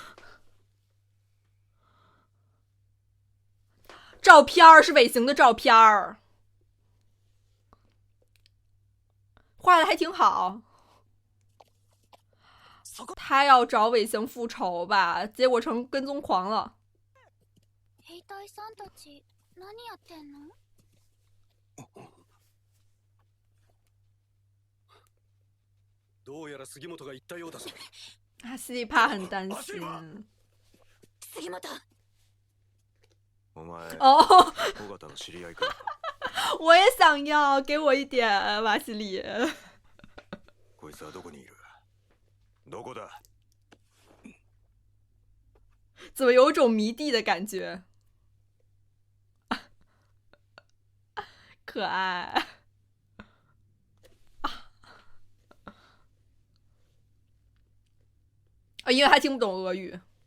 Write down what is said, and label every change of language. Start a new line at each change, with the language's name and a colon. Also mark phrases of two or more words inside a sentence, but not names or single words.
Chinese: 照片是尾行的照片，画的还挺好。他要找尾行复仇吧，结果成跟踪狂了。
Japanese: 兵隊さんたち何やってんの？どうやら杉本が言ったようだぞ。
Chinese: 西里帕很担心。
Japanese: 杉本。お前、哦，尾形の知り合いか。
Chinese: 我也想要，给我一点瓦西里。
Japanese: こいつはどこにいる？どこだ？
Chinese: 怎么有种迷弟的感觉？可爱。啊，因为他听不懂俄语。